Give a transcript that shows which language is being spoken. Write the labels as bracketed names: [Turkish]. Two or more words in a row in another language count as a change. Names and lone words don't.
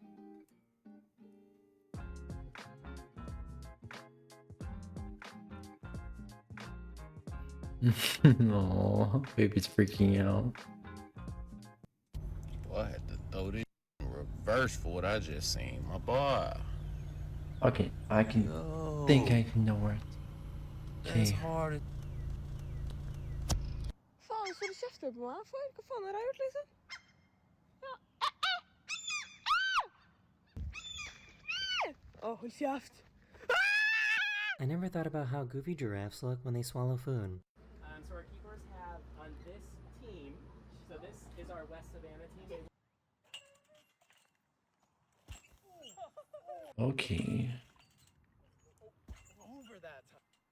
[English] Aww, baby's freaking out. Boy, I had to throw this in reverse for what I just seen, my boy. Okay, I can think I can know where. That's hard. [Norwegian] Faen, så du kjefter på meg for? Hva faen har jeg gjort, liksom? Ja. Hold kjeft. [English] I never thought about how goofy giraffes look when they swallow food. So our keepers have on this team, so this is our West Savannah team. Okay. Over that time.